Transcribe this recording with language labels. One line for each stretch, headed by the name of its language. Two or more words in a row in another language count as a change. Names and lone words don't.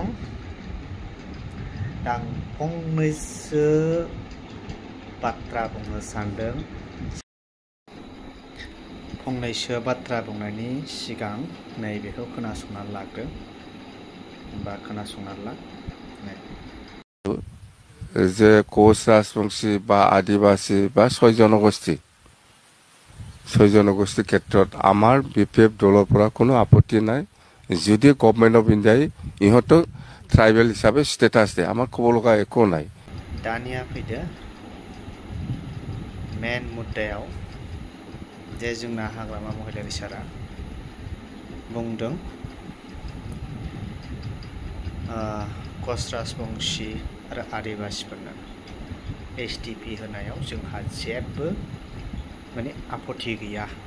Bodo: दा आं फंनैसो बाथ्रा बुंनो सानदों। फंनैसो बाथ्रा बुंनायनि सिगां नैबेखौ खोनासंनानै लाग्रो बा खोनासंनानै ला।
Assamese: যে কোচ রাজবংশী বা আদিবাসী বা ছয় জনগোষ্ঠীৰ ক্ষেত্ৰত আমাৰ BPF দলৰ পৰা কোনো আপত্তি নাই। যদি
English: government of India
Assamese: ইহঁতক ট্ৰাইবেল হিচাপে ষ্টেটাছ দিয়ে, আমাৰ ক'ব লগা একো নাই।
Bodo: दानिया फैदो मेन मुद्दायाव जे जोंना हाग्रामा महिलारि सारा बुंदों कच राजबंशी आरो आदिबासिफोरनो STP होनायाव जोंहा जेबो माने आपत्ति गैया।